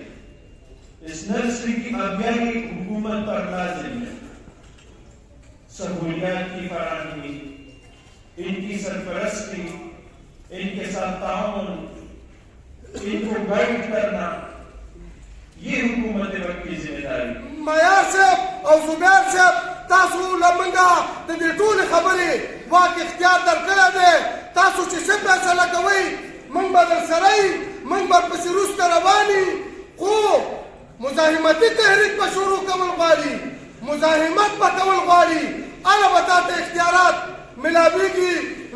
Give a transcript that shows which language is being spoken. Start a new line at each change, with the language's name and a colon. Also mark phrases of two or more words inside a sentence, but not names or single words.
Urdu: اس نرسری کی آگیاری حکومت پر لازم ہے. سہولیات کی فراہمی، ان کی سرپرستی، ان کے ساتھ تعاون، ان کو گائیڈ کرنا، یہ حکومت وقت کی ذمہ داری.
Pashto: معیار صاحب او زبیر صاحب، تاسو لمنګه د دې ټولې خبرې واک اختیار درکړی دی. تاسو چې څه فیصله کوئ موږ به درسره یو، موږ به پسې وروسته روان یو. خو مزاحمتي تحریک به شروع کول غواړي، مزاحمت به کول غواړي، هله به تا ته اختیارات ملاویږي.